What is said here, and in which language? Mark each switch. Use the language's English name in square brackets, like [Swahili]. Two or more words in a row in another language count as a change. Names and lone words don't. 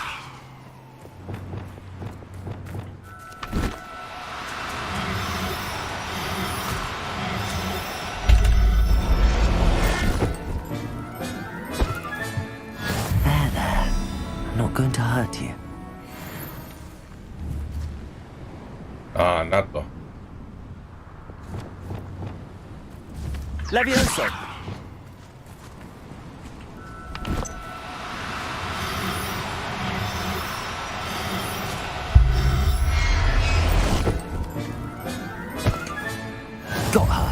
[English] Going to hurt you. [Greek] Α, να το. [English] Levioso! Got her.